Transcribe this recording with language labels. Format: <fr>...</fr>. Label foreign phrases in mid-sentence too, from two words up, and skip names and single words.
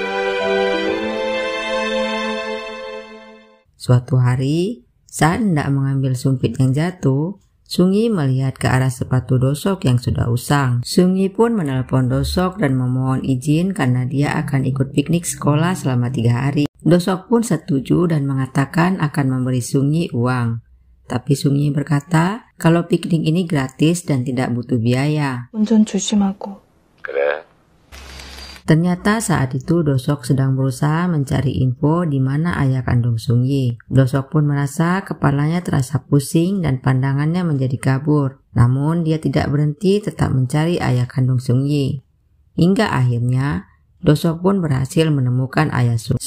<id>Suatu hari, saat hendak mengambil sumpit yang jatuh, Sung-yi melihat ke arah sepatu Do-sok yang sudah usang. Sung-yi pun menelpon Do-sok dan memohon izin karena dia akan ikut piknik sekolah selama 3 hari. Do-sok pun setuju dan mengatakan akan memberi Sung-yi uang. Tapi Sung-yi berkata kalau piknik ini gratis dan tidak butuh biaya.</id> <ko>운전 조심하고. 그래.</ko> <id>Ternyata saat itu Do-sok sedang berusaha mencari info di mana ayah kandung Sung-yi. Do-sok pun merasa kepalanya terasa pusing dan pandangannya menjadi kabur. Namun dia tidak berhenti tetap mencari ayah kandung Sung-yi. Hingga akhirnya Do-sok pun berhasil menemukan ayah Sung-yi.</id>